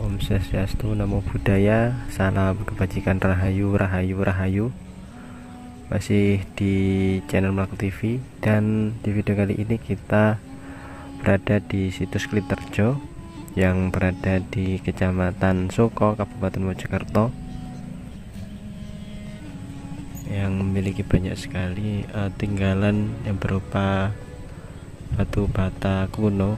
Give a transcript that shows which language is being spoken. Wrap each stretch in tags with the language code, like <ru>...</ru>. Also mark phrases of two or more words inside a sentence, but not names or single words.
<id>Om Swastiastu, Namo Buddhaya, salam kebajikan, rahayu, rahayu, rahayu. Masih di channel Melaku TV, dan di video kali ini kita berada di situs Klinterjo yang berada di Kecamatan Soko, Kabupaten Mojokerto, yang memiliki banyak sekali tinggalan yang berupa batu bata kuno.</id>